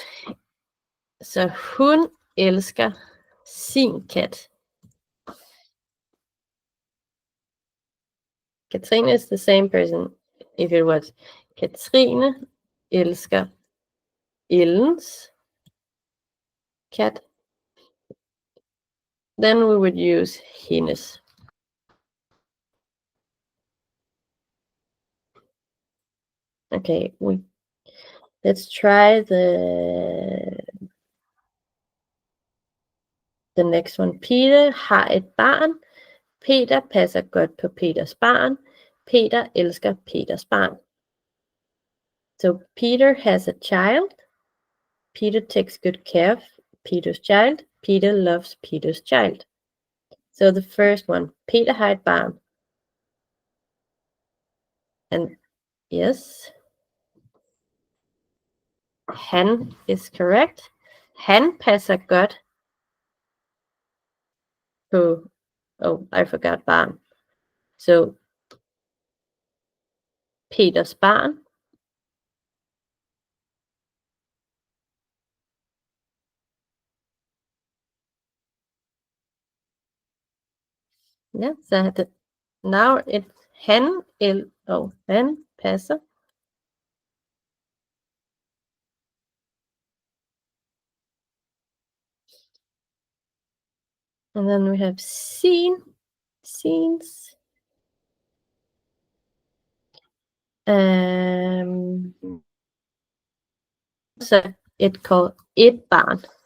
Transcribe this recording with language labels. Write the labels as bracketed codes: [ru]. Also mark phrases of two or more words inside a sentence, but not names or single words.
[da] Så hun elsker sin kat. [en] Katrine is the same person. If it was [da] Katrine elsker Ellens [en] cat, then we would use hennes. Okay, let's try the next one. [da] Peter har et barn. Peter passer godt på Peters barn. Peter elsker Peters barn. [en] So Peter has a child. Peter takes good care of Peter's child. Peter loves Peter's child. So the first one, [da] Peter har et barn. [en] And yes, han is correct. [da] Han passer godt på, [en] oh, I forgot [da] barn. [en] So [da] Peters barn. [en] Yeah, so now it's [da] han, han passer. [en] And then we have scenes. So it called [da] et barn.